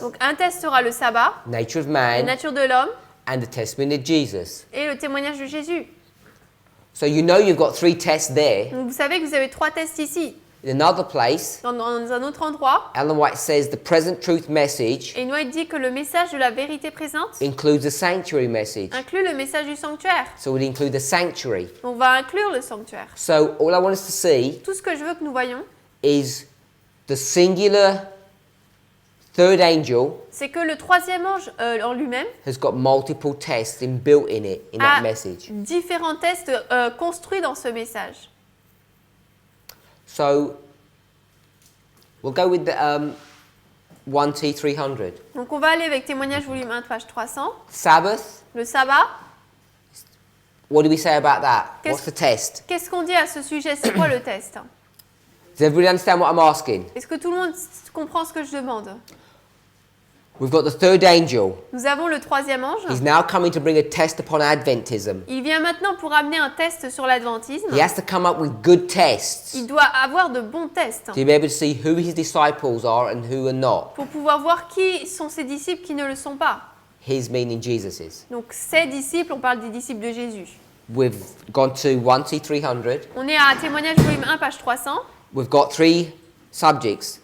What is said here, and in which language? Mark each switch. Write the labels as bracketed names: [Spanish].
[French] Donc un test sera le sabbat, [English] nature of [French] la [English] man, [French] nature de l'homme [English] and the testimony of Jesus. [French] et le témoignage de Jésus. [English] So you know you've got three tests there. [French] Donc vous savez que vous avez trois tests ici. [English] In another place, [French] Dans un autre endroit, [English] Ellen White says the present truth message [French] et White dit que le message de la vérité présente [English] includes the sanctuary message. [French] inclut le message du sanctuaire. [English] So it includes the sanctuary. [French] On va inclure le sanctuaire. [English] So all I want us to see [French] Tout ce que je veux que nous voyons, [English] is the singular third angel [French] c'est que le troisième ange en lui-même [English] has got multiple tests inbuilt in it, in that a message. [French] différents tests construits dans ce message. [English] So we'll go with the 1T 300. [French] Donc on va aller avec témoignage volume 1, page 300. [English] Sabbath, [French] Le sabbat, [English] what do we say about that? [French] Qu'est-ce- [English] What's the test? [French] qu'est-ce qu'on dit à ce sujet? C'est quoi le test? [English] Does everybody understand what I'm asking? [French] Est-ce que tout le monde comprend ce que je demande? [English] We've got the third angel. [French] Nous avons le troisième ange. [English] He's now coming to bring a test upon Adventism. [French] Il vient maintenant pour amener un test sur l'adventisme. [English] He has to come up with good tests [French] Il doit avoir de bons tests [English] to be able to see who his disciples are and who are not. [French] pour pouvoir voir qui sont ses disciples, qui ne le sont pas. [English] His meaning Jesus's. [French] Donc ses disciples, on parle des disciples de Jésus. [English] We've gone to 1T 300. [French] On est à témoignage volume 1, page 300. [English] We've got three subjects.